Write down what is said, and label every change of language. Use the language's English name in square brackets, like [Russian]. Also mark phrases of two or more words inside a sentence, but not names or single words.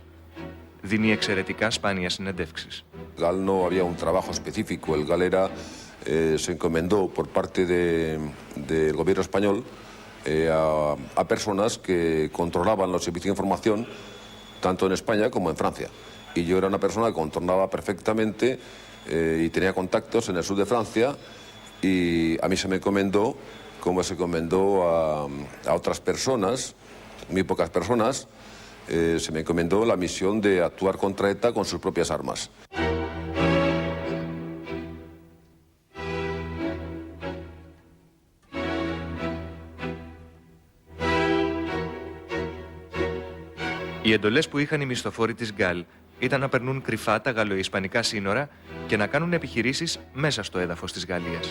[Greek] Δίνει εξαιρετικά σπάνια συνεντεύξεις. [Spanish] GAL no había un trabajo específico. El GAL se encomendó por parte del gobierno español a personas que controlaban los servicios de información tanto en España como en Francia. Y yo era una persona que controlaba perfectamente y tenía contactos en el sur de Francia, y a mí se me encomendó, como se encomendó a otras personas, muy pocas personas, se me encomendó la misión de actuar contra ETA con sus propias armas. [Greek] Οι εντολές που είχαν οι μισθοφόροι της Γκάλ ήταν να περνούν κρυφά τα γαλλοϊσπανικά σύνορα και να κάνουν επιχειρήσεις μέσα στο έδαφος της Γαλλίας.